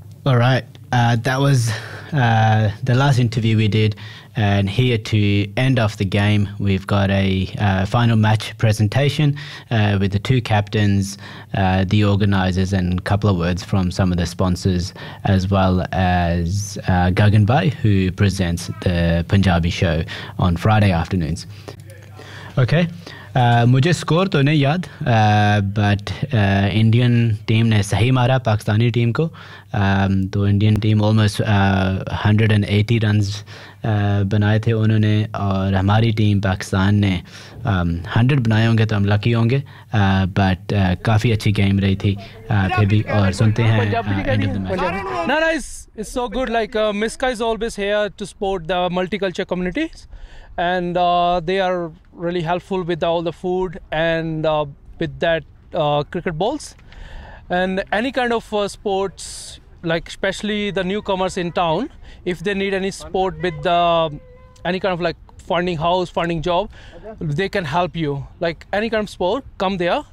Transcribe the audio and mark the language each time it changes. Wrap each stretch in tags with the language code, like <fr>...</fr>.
<en>All right, that was the last interview we did, and here to end off the game, we've got a final match presentation with the two captains, the organisers, and a couple of words from some of the sponsors, as well as Gagan Bhai, who presents the Punjabi show on Friday afternoons. Okay.</en> <hi>मुझे score तो नहीं याद, but Indian team ने सही मारा Pakistani team को, तो Indian team almost 180 runs बनाए थे उन्होंने, और हमारी टीम पाकिस्तान ने 100 बनाए होंगे तो हम लकी होंगे, बट काफ़ी अच्छी गेम रही थी फिर भी। और सुनते हैं</hi> <en>End of the match. Nice, it's so good, like Miska is always here to support the multicultural communities, and they are really helpful with all the food and with that cricket balls and any kind of sports, like especially the newcomers in town, if they need any support with the any kind of like finding house, finding job, they can help you, like any kind of sport, come there.</en>